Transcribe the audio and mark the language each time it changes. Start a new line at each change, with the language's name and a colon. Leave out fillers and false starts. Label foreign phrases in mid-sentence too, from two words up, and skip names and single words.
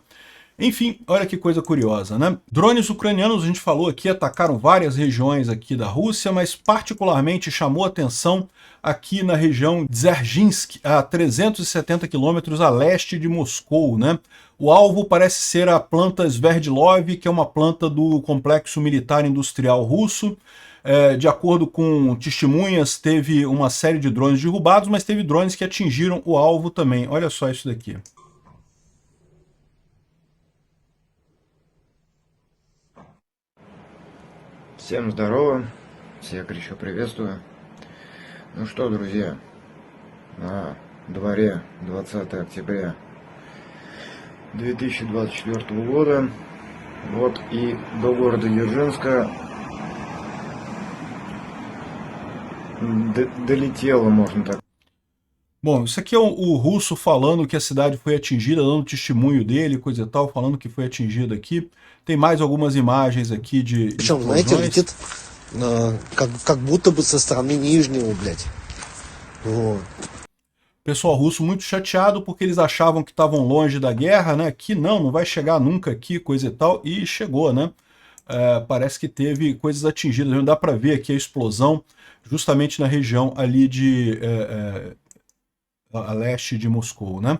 Portuguese: Enfim, olha que coisa curiosa, né? Drones ucranianos, a gente falou aqui, atacaram várias regiões aqui da Rússia, mas particularmente chamou atenção aqui na região de Dzerzhinsk, a 370 quilômetros a leste de Moscou, né? O alvo parece ser a planta Sverdlov, que é uma planta do complexo militar industrial russo. De acordo com testemunhas, teve uma série de drones derrubados, mas teve drones que atingiram o alvo também. Olha só isso daqui.
Russian: Всем здорово, всех горячо приветствую. Ну что, друзья, на дворе 20 октября 2024 года, вот и до города Дзержинска долетело, можно так
Portuguese: Bom, isso aqui é o russo falando que a cidade foi atingida, dando testemunho dele, coisa e tal, falando que foi atingida aqui. Tem mais algumas imagens aqui de
Russian: Причем, знаете,
Portuguese: explosões.
Russian: летит как будто бы со стороны Нижнего, блядь. Вот.
Portuguese: Pessoal russo muito chateado porque eles achavam que estavam longe da guerra, né? Que não vai chegar nunca aqui, coisa e tal, e chegou, né? Parece que teve coisas atingidas. Não dá para ver aqui a explosão justamente na região ali de a leste de Moscou, né?